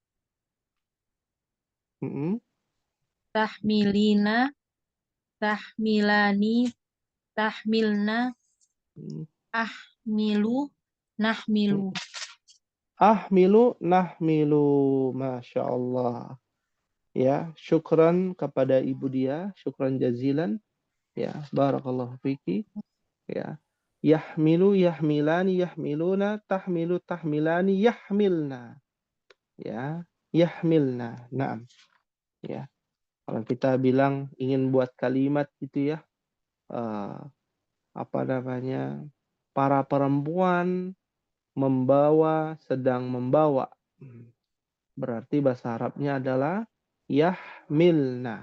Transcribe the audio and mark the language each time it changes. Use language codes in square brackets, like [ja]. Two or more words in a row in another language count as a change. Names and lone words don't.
[ar] mm, تحملين تحملان تحملن, mm. أحمل نحمل. أحمل نحمل ما شاء الله. [id] Ya, syukran kepada Ibu Dia, [ar] شكرا جزيلا. Ya, بارك الله فيك. Ya. يحمل يحملان يحملون تحمل تحملان يحملن. Ya, يحملن نعم. [id] Ya. Kalau kita bilang ingin buat kalimat gitu ya, eh, apa namanya, para perempuan membawa, sedang membawa. Berarti bahasa Arabnya adalah yahmilna.